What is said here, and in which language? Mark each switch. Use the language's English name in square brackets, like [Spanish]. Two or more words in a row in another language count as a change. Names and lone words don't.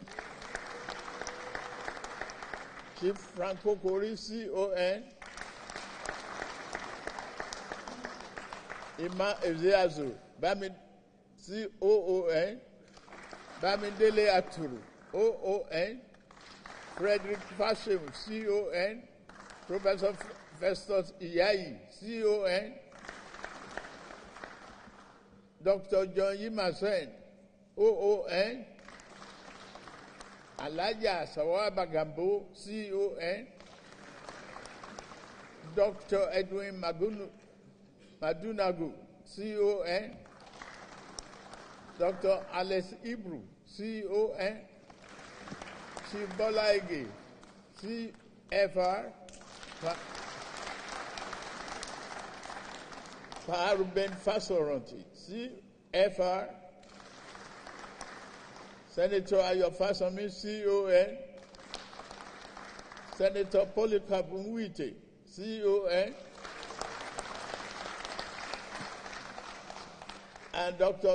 [English] Chief Franco Kori, CON, Ima Ezeazu, Bamid, COON, Bamidele Aturu, OON, Frederick Fashim, CON, Professor Festus Iyayi, CON, Dr. John Yimasen, OON, Alaja Sawaba Gambo, CON, Dr. Edwin Madunagu, CON, Dr. Alex Ibru, CON, Chief Bola Ige, CFR, Ruben Fasoranti, CFR, Senator Ayo Fasami, CON, Senator Polycarp Nwite, CON, and Dr.